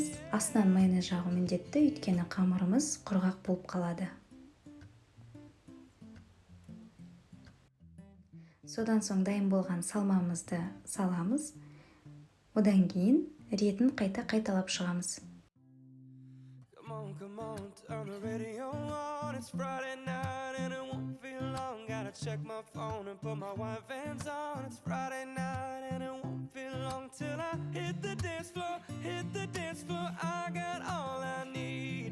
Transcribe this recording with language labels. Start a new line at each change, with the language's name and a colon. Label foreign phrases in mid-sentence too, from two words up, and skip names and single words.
Kazakh: Астынан майонез жағу міндетті, өйткені қамырымыз құрғақ болып қалады. Содан соң дайын болған салмамызды саламыз. Одан кейін ретін қайталап шығамыз.
English: Come on, turn the radio on. It's Friday night and it won't feel long. Gotta check my phone and put my white Vans on. It's Friday night and it won't feel long till I hit the dance floor, hit the dance floor. I got all I need.